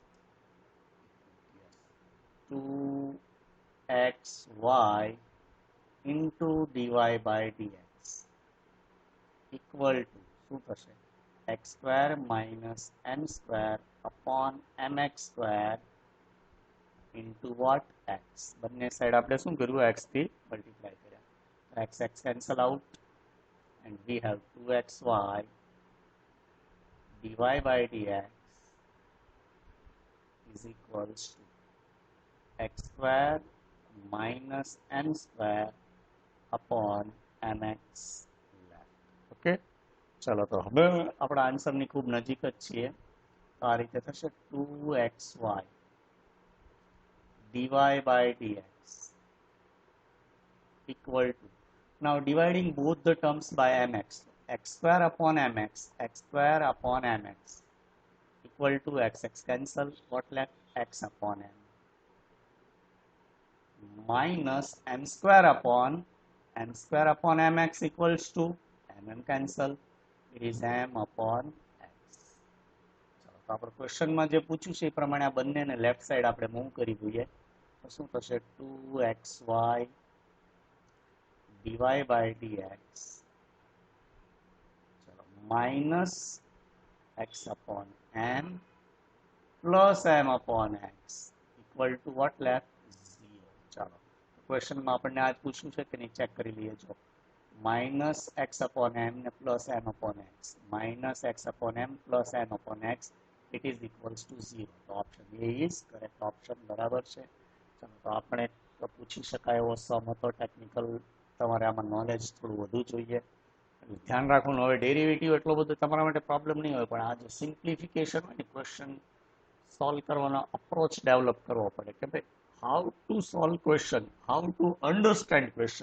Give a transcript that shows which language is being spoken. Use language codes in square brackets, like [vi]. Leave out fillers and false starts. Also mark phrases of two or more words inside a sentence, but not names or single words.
[en] 2xy into dy by dx equal to [gu] શું થશે [en] x square minus n square upon mx square into what x. [gu] બંને સાઈડ આપણે શું કર્યું એક્સ થી મલ્ટીપ્લાય કર્યા. [en] x x cancel out and we have 2xy dy by dx is equals to x square minus n square upon mx left. [gu] ઓકે, ચલો તો હવે આપણા આન્સરની ખૂબ નજીક જ છીએ. તો આ રીતે થશે [en] 2xy dy by dx equal to, now dividing both the terms by mx, x square upon mx, x square upon mx equal to x, x cancel, what left, x upon m minus m square upon mx equals to mm cancel, it is m upon x. [gu] ચાલો તો આપણે ક્વેશ્ચનમાં જે પૂછ્યું છે એ પ્રમાણે આ બંનેને [en] left side [gu] આપણે મૂવ કરી દઈએ તો શું થશે [en] 2xy dy by dx minus x upon m plus m upon x equal to what left, [gu] 0. ચાલો ક્વેશ્ચનમાં આપણને આજ પૂછ્યું છે કે નહીં ચેક કરી લઈએ. [en] જો minus x upon m ને plus m upon x minus x upon m plus m upon x it is equals to 0. તો option A is correct option. [gu] બરાબર છે. ચાલો તો આપણે તો પૂછી શકાય એવો સમ હતો ટેકનિકલ. તમારે આમાં નોલેજ થોડું વધુ જોઈએ, ધ્યાન રાખવાનું. હવે ડેરિવેટિવ એટલો બધો તમારા માટે પ્રોબ્લેમ નહીં હોય, પણ આ જે સિમ્પ્લિફિકેશન હોય ને [en] question solve [gu] કરવાનો [en] approach develop [gu] કરવો પડે કે ભાઈ [en] how to solve question, how to understand question.